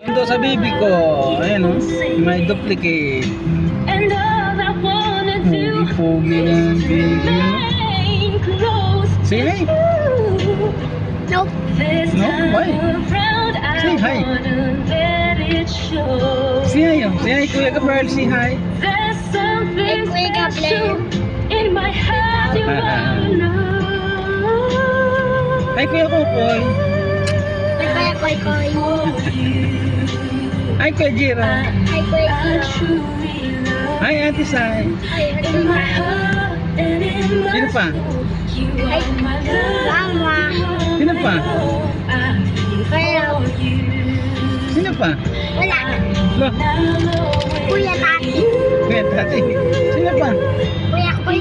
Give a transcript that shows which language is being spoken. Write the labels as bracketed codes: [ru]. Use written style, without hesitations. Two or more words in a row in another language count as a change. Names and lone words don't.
[tl] daw sa bibi ko. Ayan o. May duplicate. Pogi ng bibi mo. [en] Say hi. Nope. No? Why? Say hi. Say hi o. Say hi Kuya Gabriel. Say hi. Hey, Kuya Gabriel. Hi Kuya Kukoy. Hi, Kuya Koy. Hi Kuya Jira. Hi, Kuya Jiro. Hi Ate Sai. Hi, Ate Mama. [tl] Sino pa? [en] Hi, Mama. [tl] Sino pa? [en] Hello. [tl] Sino pa? Wala. Lo. Kuya Tati. Kuya Tati. Sino pa? Kuya Koy.